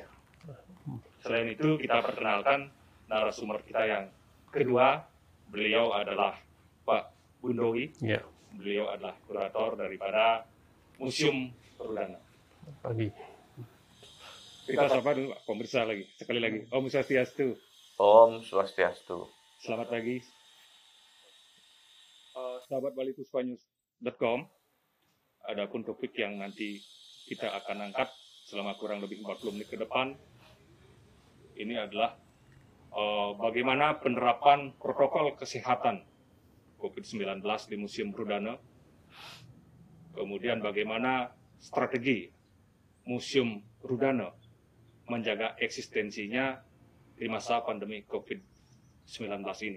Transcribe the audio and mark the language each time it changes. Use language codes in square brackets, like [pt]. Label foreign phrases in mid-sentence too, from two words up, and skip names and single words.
[id] Selain itu, kita perkenalkan narasumber kita yang kedua. Beliau adalah Pak Bundowi. Ya. Beliau adalah kurator daripada Museum Rudana. Pagi. Kita sapa dulu Pak pemirsa lagi. Sekali lagi, [ban] Om Swastiastu. Om Swastiastu. [id] Selamat pagi. Sahabat balikuspanews.com, adapun topik yang nanti kita akan angkat selama kurang lebih 40 menit ke depan, ini adalah bagaimana penerapan protokol kesehatan COVID-19 di Museum Rudana, kemudian bagaimana strategi Museum Rudana menjaga eksistensinya di masa pandemi COVID-19 ini.